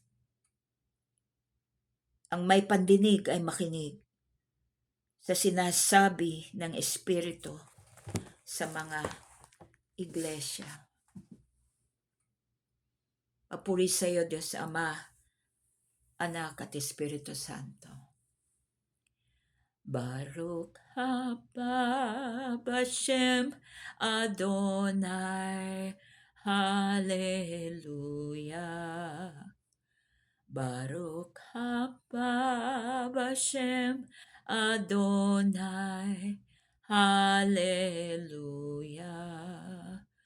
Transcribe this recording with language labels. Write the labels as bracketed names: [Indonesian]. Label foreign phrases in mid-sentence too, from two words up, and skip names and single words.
[Filipino] Ang may pandinig ay makinig sa sinasabi ng Espiritu sa mga iglesia. Papuri sa iyo, Diyos Ama, Anak at Espiritu Santo. [Hebrew] ברוך הבא בשם אדוני, הללויה. ברוך הבא בשם אדוני, הללויה.